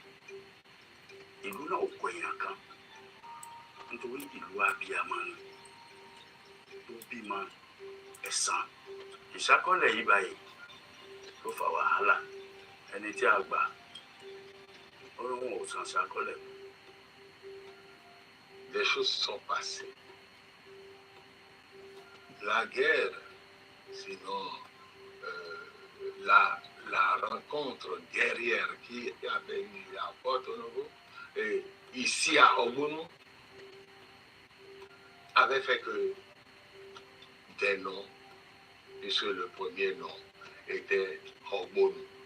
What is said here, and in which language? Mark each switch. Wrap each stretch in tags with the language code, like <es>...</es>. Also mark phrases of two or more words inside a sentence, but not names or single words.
<yo>Ìlú náà kọ èèyàn kan nítorí ìlú abiyamọ ni tó bímọ ẹ̀sán. Ìṣákọ́lẹ̀ yìí báyìí ló fa wàhálà. Ẹni tí a gbà ó lóun ò san ṣákọ́lẹ̀.</yo> <fr>Des choses sont passées. La guerre, sinon la rencontre guerrière qui avait eu à Porto-Novo et ici à Ogbonu avait fait que des noms, puisque le premier nom était Ogbonu.</fr>